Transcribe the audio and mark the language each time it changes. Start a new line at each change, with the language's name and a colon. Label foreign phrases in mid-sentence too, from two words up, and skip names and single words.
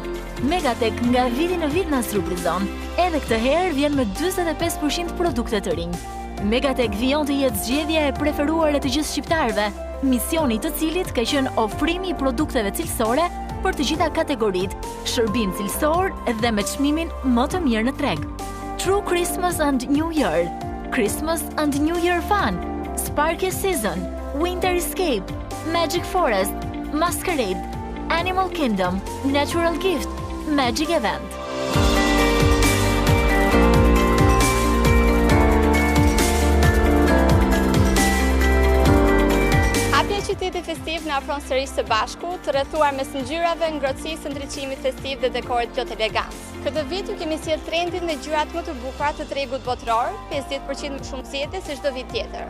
Albanian: Megatek nga viti në vit na surprizon. Edhe këtë herë vjen me 45% produkte të rinj. Megatek vijon të jetë zgjedhja e preferuar e të gjithë shqiptarëve, misioni të cilit ka qenë ofrimi i produkteve cilësore për të gjitha kategoritë, shërbim cilësor dhe me çmimin më të mirë në treg. True Christmas and New Year, Christmas and New Year Fun, Sparky Season, Winter Escape, Magic Forest, Masquerade, Animal Kingdom, Natural Gift, Magic Event. Hapja qytetit festiv na afron sërish së bashku, të rrethuar mes ngjyrave, ngrohtësisë, ndriçimit festiv dhe dekorit plot elegancë. Këtë vit ju kemi sjellë trendin me ngjyrat më të bukura të tregut botror, 50% më shumë zgjedhje se çdo vit tjetër.